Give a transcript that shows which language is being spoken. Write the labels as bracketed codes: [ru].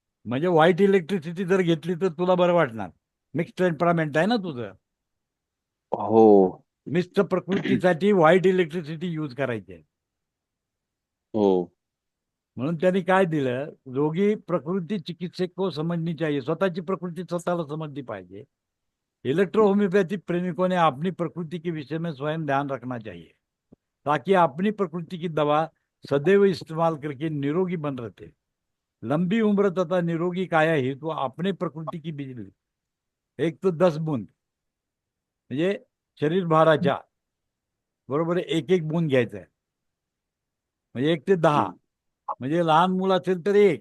[mr] म्हणजे white electricity जर घेतली तर तुला बरं वाटणार. मिक्स टेम्परामेंट आहे ना तुझं. हो. मिक्स प्रकृतीसाठी व्हाईट इलेक्ट्रिसिटी यूज करायची आहे. हो. म्हणून त्यांनी काय दिलं, [hi] रोगी प्रकृती चिकित्सक को समजनी चाहिए. [mr] स्वतःची प्रकृती स्वतःला समजली पाहिजे. [hi] इलेक्ट्रो होम्योपैथिक प्रेमिकों ने अपनी प्रकृति के विषय में स्वयं ध्यान रखना चाहिए, ताकि अपनी प्रकृति की दवा सदैव इस्तेमाल करके निरोगी बन रहते. लंबी उम्र तथा निरोगी काया हेतु अपने प्रकृति की बिजली 1 तो 10 बूंद, [mr] म्हणजे शरीर भाराच्या बरोबर 1-1 बूंद घ्यायचा आहे. म्हणजे 1 ते 10. हम्म. म्हणजे लहान मुलं असेल तर 1,